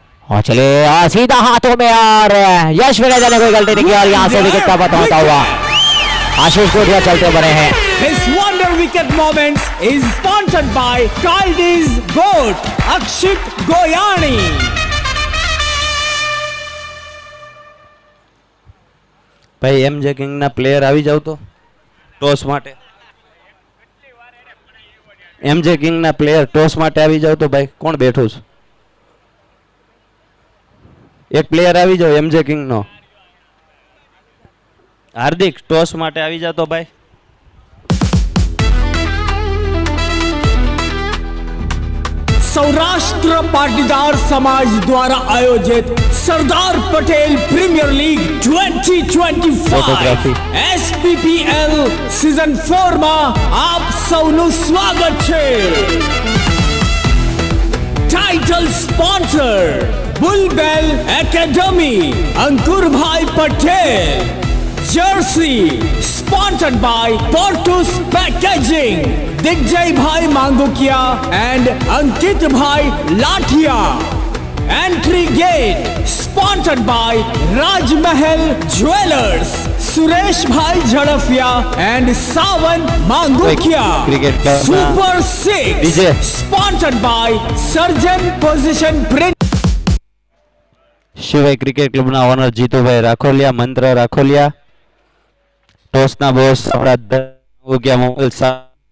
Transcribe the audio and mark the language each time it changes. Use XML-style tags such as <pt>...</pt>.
<hi>और चले सीधा हाथों में और यश विनेजा ने कोई गलती नहीं की और यहाँ से विकेट का पता होता हुआ आशीष कोटिया चलते बने हैं।</hi> <en>This wonder wicket moments is sponsored by Kaldi's Goat, Akshit Goyani.</en> <gu>ભાઈ એમજે કિંગના પ્લેયર આવી જાવ તો ટોસ માટે એમજે કિંગના પ્લેયર ટોસ માટે આવી જાવ તો ભાઈ કોણ બેઠું છે એક પ્લેયર આવી જાવ એમજે કિંગનો હાર્દિક ટોસ માટે આવી જાવ તો ભાઈ</gu> <hi>सौराष्ट्र पाटीदार समाज द्वारा आयोजित Sardar Patel premiere league 2025</hi> <en>Photography.</en> <gu>SPPL season 4 માં આપ સૌનું સ્વાગત છે।</gu> <hi>Title sponsor बुलबेल academy अंकुरभाई Patel. Jersey sponsored by पोर्टुस packaging दिग्जय भाई मांगुकिया एंड अंकित भाई लाठिया। Entry gate sponsored by Rajmahal jewellers Suresh भाई Zadafia and Sawan Mangukiya. Cricket का super six DJ sponsored by surgeon position print.</hi> <gu>शिवाय क्रिकेट क्लबના ઓનર જીતુભાઈ રાખોલિયા મંત્ર રાખોલિયા ટોસના બોસ આપણા ગયા મોકલ</gu>